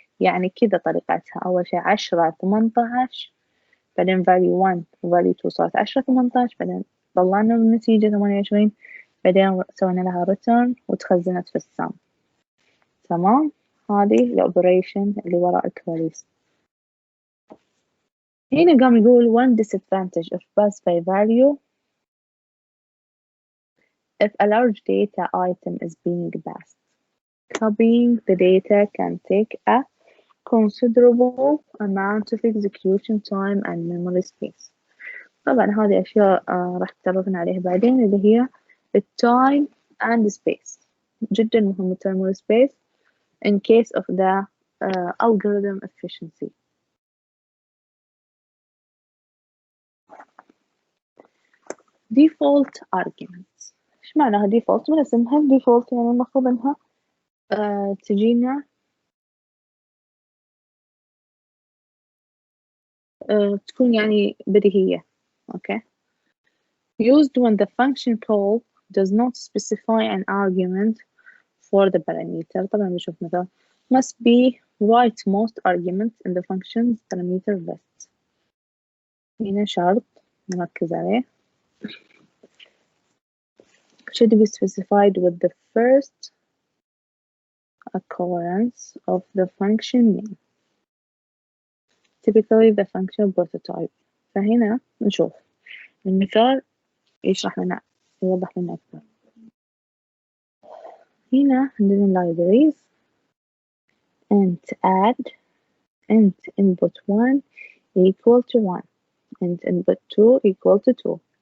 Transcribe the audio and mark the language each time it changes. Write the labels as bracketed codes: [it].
[ar] يعني كذا طريقتها. أول شي 10 18، بعدين value 1 و value 2 صارت 10 18، بعدين طلعنا بالنتيجة 28، بعدين سوينا لها return وتخزنت في السم. تمام؟ هذه الأوبريشن اللي وراء الكواليس. هنا قام يقول [en] one disadvantage of pass by value if a large data item is being passed. Copying the data can take a considerable amount of execution time and memory space. [ar] طبعا هذه أشياء راح تتطرقنا عليها بعدين، اللي هي [en] time and space. [ar] جدا مهم [en] time and space in case of the algorithm efficiency. default arguments. [ar] إيش معناها default؟ من اسمها default يعني المفروض إنها تجينا تكون يعني بديهية. [en] okay. used when the function call does not specify an argument for the parameter. [ar] طبعا بنشوف مثال [en] must be write most arguments in the function's parameter list. [ar] هنا شرط نركز عليه. [en] should be specified with the first occurrence of the function name, typically the function prototype. [ar] فهنا نشوف المثال يشرح لنا، يوضح لنا أكثر. هنا عندنا [en] libraries int add int input 1 equal to 1 int input 2 equal to 2.